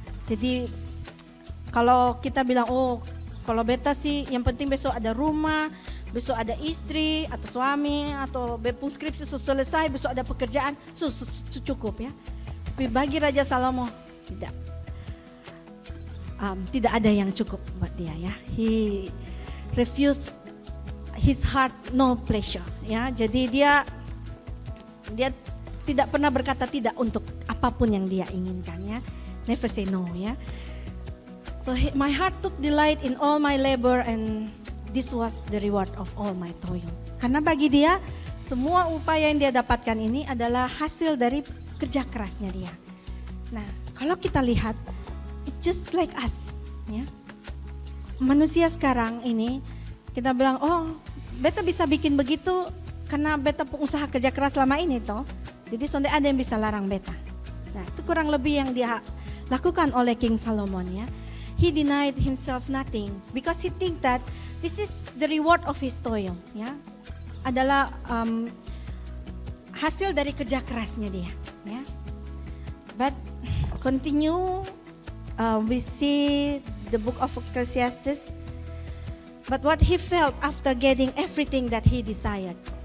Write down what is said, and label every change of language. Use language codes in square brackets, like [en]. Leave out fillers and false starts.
[id] Jadi kalau kita bilang kalau beta sih yang penting besok ada rumah, besok ada istri atau suami atau bepung skripsi selesai, besok ada pekerjaan, cukup ya. Tapi bagi Raja Salomo tidak. Tidak ada yang cukup buat dia ya. [en] He refused his heart no pleasure ya. [id] Jadi dia tidak pernah berkata tidak untuk apapun yang dia inginkan ya. [en] Never say no ya. So my heart took delight in all my labor and this was the reward of all my toil. [id] Karena bagi dia semua upaya yang dia dapatkan ini adalah hasil dari kerja kerasnya dia. Nah, kalau kita lihat [en] it's just like us [id] ya. Manusia sekarang ini kita bilang beta bisa bikin begitu karena beta pengusaha kerja keras selama ini toh. Jadi sonde ada yang bisa larang beta. Nah, itu kurang lebih yang dia lakukan oleh King Solomon ya. [en] He denied himself nothing because he think that this is the reward of his toil ya. [id] Adalah hasil dari kerja kerasnya dia ya. [en] But continue we see the book of Ecclesiastes. But what he felt after getting everything that he desired.